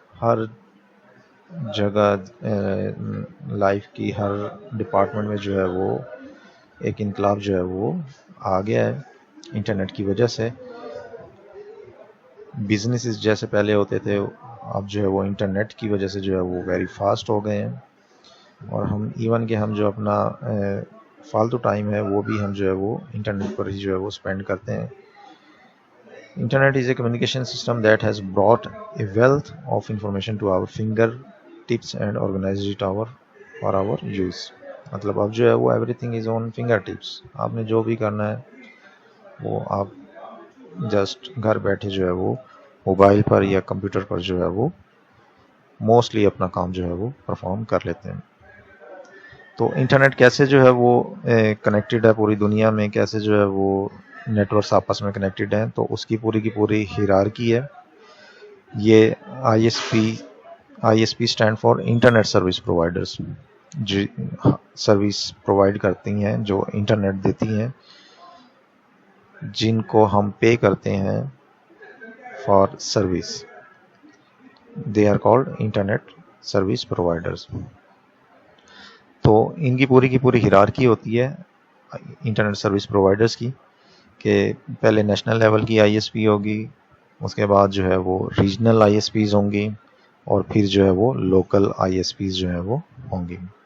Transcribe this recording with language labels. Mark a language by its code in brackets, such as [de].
[ur] ہر جگہ لائف کی ہر ڈپارٹمنٹ میں جو ہے وہ ایک انقلاب جو ہے وہ آ گیا ہے انٹرنیٹ کی وجہ سے. بزنسز جیسے پہلے ہوتے تھے اب جو ہے وہ انٹرنیٹ کی وجہ سے جو ہے وہ ویری فاسٹ ہو گئے ہیں. اور ہم ایون کہ ہم جو اپنا فالتو ٹائم ہے وہ بھی ہم جو ہے وہ انٹرنیٹ پر ہی جو ہے وہ اسپینڈ کرتے ہیں. [en] Internet is a communication system that has brought a wealth of information to our fingertips and organized it for our use. [ur] مطلب اب جو ہے وہ [en] everything is on fingertips. [ur] آپ نے جو بھی کرنا ہے وہ آپ جسٹ گھر بیٹھے جو ہے وہ موبائل پر یا کمپیوٹر پر جو ہے وہ موسٹلی اپنا کام جو ہے وہ پرفارم کر لیتے ہیں. تو انٹرنیٹ کیسے جو ہے وہ کنیکٹڈ ہے پوری دنیا میں، کیسے جو ہے وہ نیٹورکس آپس میں کنیکٹڈ ہیں، تو اس کی پوری ہیرارکی ہے. یہ I S P stand for internet service providers, جو سروس پرووائڈ کرتی ہیں، جو انٹرنیٹ دیتی ہیں، جن کو ہم پے کرتے ہیں for service. [en] They are called internet service providers. [ur] تو ان کی پوری ہیرارکی ہوتی ہے انٹرنیٹ سروس پرووائڈرس کی، کہ پہلے نیشنل لیول کی آئی ایس پی ہوگی، اس کے بعد جو ہے وہ ریجنل آئی ایس پیز ہوں گی، اور پھر جو ہے وہ لوکل آئی ایس پیز جو ہے وہ ہوں گی.